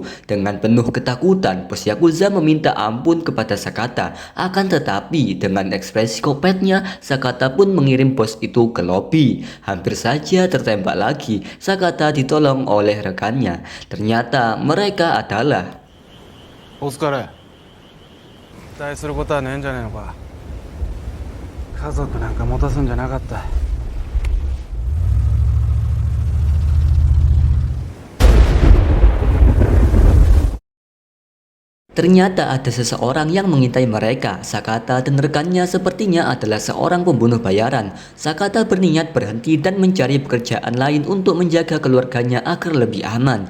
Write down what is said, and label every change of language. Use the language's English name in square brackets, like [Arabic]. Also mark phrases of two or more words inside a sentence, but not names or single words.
[Indonesian] Dengan penuh ketakutan, bos Yakuza meminta ampun kepada Sakata. Akan tetapi, dengan ekspresi kopetnya, Sakata pun mengirim bos itu ke lobi. Hampir saja tertembak lagi, Sakata ditolong oleh rekannya. Ternyata mereka adalah [Japanese] お疲れ。期待することはねえんじゃねえのか。家族なんか持たすんじゃなかった。 [Indonesian] Ternyata ada seseorang yang mengintai mereka. Sakata dan rekannya sepertinya adalah seorang pembunuh bayaran. Sakata berniat berhenti dan mencari pekerjaan lain untuk menjaga keluarganya agar lebih aman.